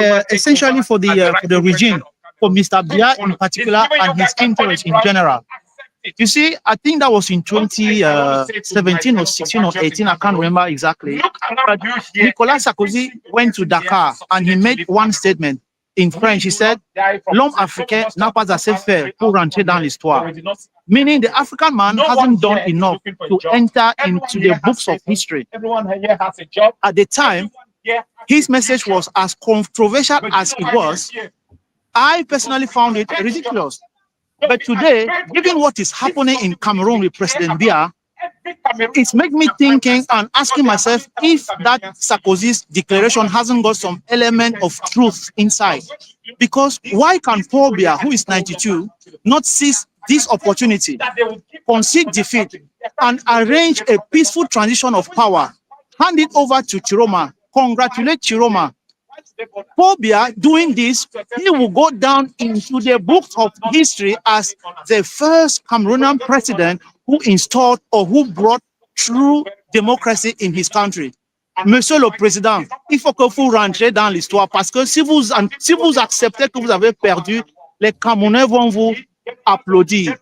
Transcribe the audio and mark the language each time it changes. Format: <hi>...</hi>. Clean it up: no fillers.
<en>Essentially for the regime, for Mr. Bia in particular, and his interest in general. You see, I think that was in 2017 or 16 or 18, I can't remember exactly. But Nicolas Sarkozy went to Dakar and he made one statement in French. He said,</en> <fr>"L'homme africain n'a pas assez fait pour rentrer dans l'histoire."</fr> <en>Meaning the African man hasn't done enough to enter into the books of history. At the time, his message was as controversial as it was. I personally found it ridiculous. But today, given what is happening in Cameroon with President Biya, It's made me thinking and asking myself if that Sarkozy's declaration hasn't got some element of truth inside. Because why can Paul Biya, who is 92, not seize this opportunity, concede defeat, and arrange a peaceful transition of power, hand it over to Tchiroma, congratulate Tchiroma? Paul Biya doing this, he will go down into the books of history as the first Cameroonian president who installed or who brought true democracy in his country.</en> <fr>Monsieur le Président, il faut que vous rentrez dans l'histoire parce que si vous acceptez que vous avez perdu, les Camerounais vont vous applaudir.</fr>